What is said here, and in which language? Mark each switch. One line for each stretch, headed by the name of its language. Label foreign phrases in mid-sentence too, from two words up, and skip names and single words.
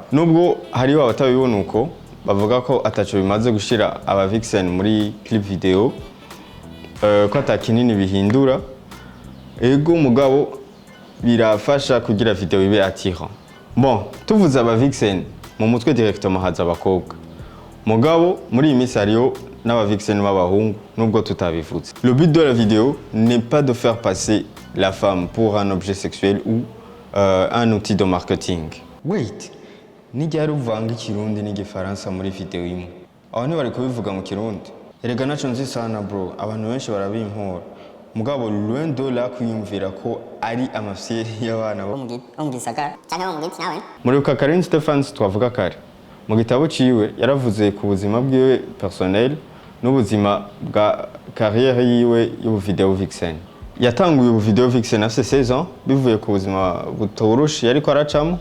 Rundi: Nubwo hariho abatabibona uko bavuga ko ataco bimaze gushira aba Vixen muri
English: clip video
Rundi: ko atakinini bihindura, ego mugabo birafasha kugira video ibe attirant. Bon, tuvuze aba Vixen mu mutwe directement haza abakobwa. Mugabo muri imisi hariho n'aba Vixen b'abahungu nubwo tutabivuze.
French: Le but de la vidéo n'est pas de faire passer la femme pour un objet sexuel ou un outil de marketing.
English: Wait,
Rundi: nijya uvanga ikirundi n'igifaransa muri video imwe. Aho ni bari kubivuga mu kirundi. Erega naco nzi sana bro, abantu benshi barabimpora. Mugabo
French: loin de là
Rundi: kwiyumvira ko ari amafyeri y'abana bo mu gisagara cyane bo mu giti nawe. Muri Karen Stephens twavuga kare. Mu gitabo ciwe yaravuze ku buzima bwiwe personnel n'ubuzima bwa carrière yiwe y'ubu video Vixen. Yatanguye ubu video Vixen afite 16 ans bivuye ku buzima butoroshe yariko aracamo.